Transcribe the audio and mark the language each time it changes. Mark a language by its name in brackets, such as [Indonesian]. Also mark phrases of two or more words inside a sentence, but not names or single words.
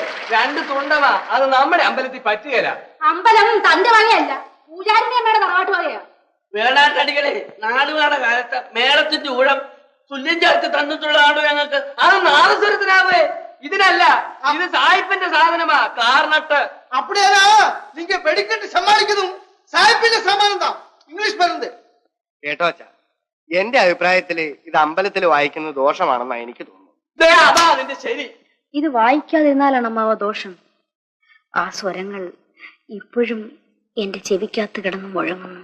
[Malayalam] രണ്ട് തുണ്ടവാ അത് നമ്മുടെ അമ്പലത്തിൽ പറ്റുകയില്ല. അമ്പലം തന്റെ വകയല്ല, പൂജാരിന്റെ അമ്മയുടെ തറവാട്ട് വകയാ. വേളാട്ടടികളെ, നാടുകാണ കാലത്ത് മേളത്തിന്റെ ഊഴം തുല്യം ചേർത്ത് തന്നിട്ടുള്ളതാണോ ഞങ്ങൾക്ക്? അത് നാദസ്വരത്തിനാവേ, ഇതിനല്ല. ഇത് സായിപ്പിന്റെ സാധനമാ, കാർനട്ട്. [Tamil] அப்படியானா நீங்க வெடிக்கட்டு சமாளிக்கணும். [Malayalam] സാഹിബിന്റെ സമാനം താ ഇംഗ്ലീഷ് പറയുന്നത് കേട്ടോ അച്ഛാ. എന്റെ അഭിപ്രായത്തില് ഇത് അമ്പലത്തിൽ വായിക്കുന്നത് ദോഷമാണെന്നാണ് എനിക്ക് തോന്നുന്നത്. അതാ അതിന്റെ ശരി. ഇത് വായിക്കാതിരുന്നാലാണ് അമ്മാവ ദോഷം. ആ സ്വരങ്ങൾ ഇപ്പോഴും എന്റെ ചെവിക്കകത്ത് കിടന്ന് മുഴങ്ങുന്നു.